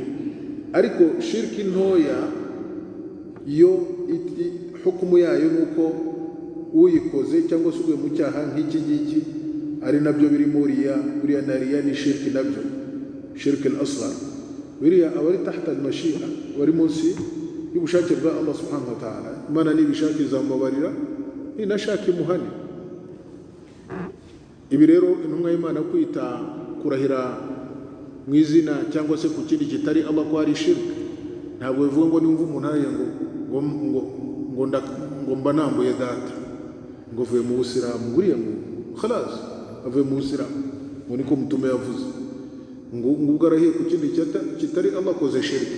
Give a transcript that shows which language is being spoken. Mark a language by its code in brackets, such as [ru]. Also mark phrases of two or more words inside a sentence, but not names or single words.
[rw] Ariko shiriki ntoya yo hukumu yayo nuko uyikoze cyangwa se uguye mu cyaha nk'iki ngiki, ari nabyo biri buriya na riya ni shiriki nabyo, [ar] الشرك الأصغر, [rw] biriya abari [ar] تحت المشيئة, [rw] bari munsi y'ubushake bwa Allah [ar] سبحانه وتعالى. [rw] Imana nibishaka izamubabarira, inashaka imuhane. Ibi rero intumwa y'Imana kwita kurahira mu izina cyangwa se ku kindi kitari Allah ko ari shirki, ntabwo bivuga ngo nimva umuntu araye ngo mba nambuye data, ngo vuye mu Busilamu, buriya ngo khalas avuye mu Busilamu, ngo niko mutume yavuze, ngo ubwo arahiye ku kindi kitari Allah koze shirki.